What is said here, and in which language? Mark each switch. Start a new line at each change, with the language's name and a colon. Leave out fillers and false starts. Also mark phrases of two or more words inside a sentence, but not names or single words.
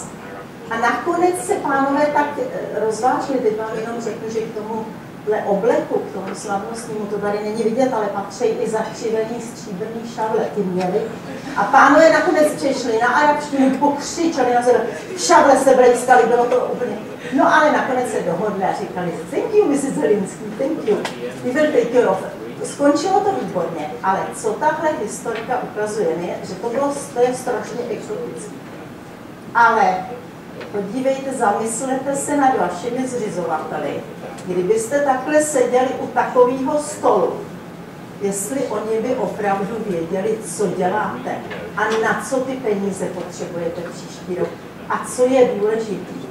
Czech: A nakonec se pánové tak rozvážili, teď vám jenom řeknu, že k tomuhle obleku, k tomu slavnostnímu, to tady není vidět, ale patří i zakřivený stříbrný šavle, ty měli. A pánové nakonec přešli na arabštinu, pokřičeli na sebe, šavle se blejskali, bylo to úplně. No ale nakonec se dohodli a říkali,
English: thank you, Mrs. Zelinsky, thank you, we will take care of it.
Czech: Skončilo to výborně, ale co tahle historika ukazuje, je, že to je strašně exotické. Ale podívejte, zamyslete se nad vašimi zřizovateli. Kdybyste takhle seděli u takového stolu, jestli oni by opravdu věděli, co děláte a na co ty peníze potřebujete příští rok a co je důležité.